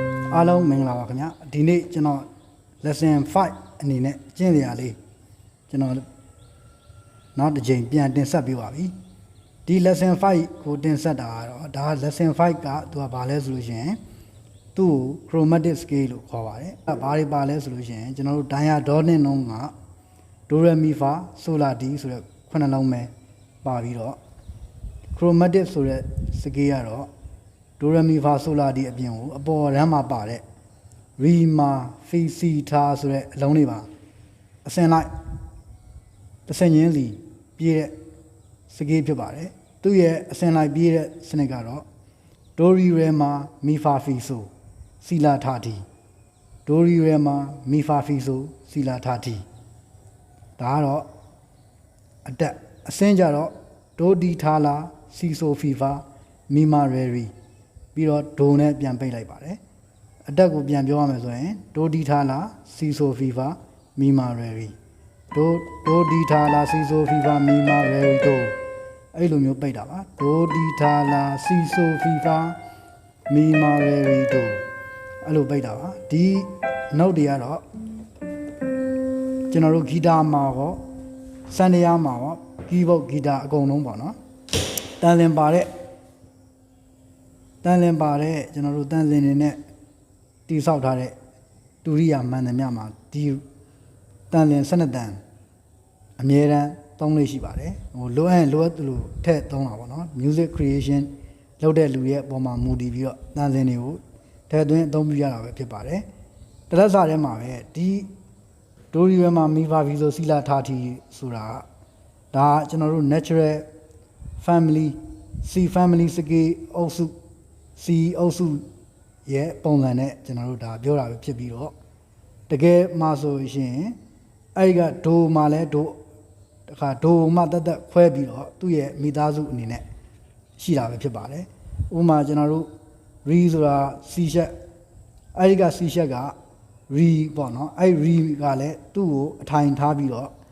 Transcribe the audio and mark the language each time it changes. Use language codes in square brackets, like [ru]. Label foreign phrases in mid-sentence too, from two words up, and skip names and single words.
[my] အားလုံးမင်္ဂလာပါခင်ဗျာဒီနေ့ကျွန်တော် lesson 5အနေနဲ့ကျင့်စရာလေးကျွန်တော်နောက်တစ်ချိန်ပြန်တင်ဆက်ပေးပါပြီဒီ lesson 5ကိုတင်ဆက်တာကတော့ဒါ lesson 5ကသူကဘာလဲဆိုလို့ရှိရင်သူ့ကို [en] chromatic scale [my] လို့ခေါ်ပါတယ်အဲဘာတွေပါလဲဆိုလို့ရှိရင်ကျွန်တော်တို့ diatonic နှုန်းက do re mi fa sol la ti ဆိုတဲ့ခုနှစ်လုံးပဲပါပြီးတော့ chromatic ဆိုတဲ့ scale ကတော့ do re mi fa sol la ti အပြင်ကိုအပေါ်ရမ်းမှာပါတဲ့ re ma fi si tha ဆို တဲ့အလုံးတွေပါအစင်လိုက်တစ်ဆင့်ချင်းစီပြည့်တဲ့ scale ဖြစ်ပါတယ်သူ့ရဲ့အစင်လိုက်ပြည့်တဲ့စနစ်ကတော့ do re re ma mi fa fi so si la tha ti do re re ma mi fa fi so si la tha ti ဒါကတော့အတက်အစင်းကြတော့ do di tha la si so fi fa mi ma re ri ပြီးတော့ do နဲ့ပြန်ပိတ်လိုက်ပါတယ်အတက်ကိုပြန်ပြောရမယ်ဆိုရင် do di tha la si so fi fa mi ma re ri do di tha la si so fi fa mi ma re ri do အဲ့လိုမျိုးပိတ်တာပါ do di tha la si so fi fa mi ma re ri do အဲ့လိုပိတ်တာပါဒီ note တွေကတော့ ကျွန်တော်တို့ဂီတာမှာရောစံတရားမှာရော keyboard ဂီတာအကုန်လုံးပေါ့နော်တန်လင်ပါတဲ့ကျွန်တော်တို့တန်လင်နေနဲ့တိဆောက်ထားတဲ့တူရိယာမှန်သမျှမှာဒီတန်လင်12တန်အမြဲ တမ်းသုံးလို့ရှိပါတယ်ဟိုလိုအပ်လိုထည့်သုံးတာပေါ့နော် [en] music creation [my] လုပ်တဲ့လူရဲ့အပေါ်မှာမူတည်ပြီးတော့တန်လင်တွေကိုထည့်သွင်းအသုံးပြုရတာပဲ ဖြစ်ပါတယ်တလက်စာထဲမှာပဲဒီဒိုရီဝဲမှာမိဖာဗီဆိုစီလာထာတီဆိုတာဒါကျွန်တော်တို့ [en] natural family C family [my] စကေအုပ်စု C အုပ်စုရဲ့ပုံစံနဲ့ကျွန်တော်တို့ဒါပြောတာပဲဖြစ်ပြီးတော့တကယ်မှဆိုရင်အဲ့ဒီကဒိုမှာလဲဒိုတခါဒိုမှတက်ခွဲပြီးတော့သူ့ရဲ့မိသားစုအနေနဲ့ရှိတာပဲဖြစ်ပါတယ်ဥပမာကျွန်တော်တို့ re ဆိုတာ C ရှက်အဲ့ဒီက C ရှက်က re ပေါ့နော်အဲ့ re ကလည်းသူ့ကိုအထိုင်ထားပြီးတော့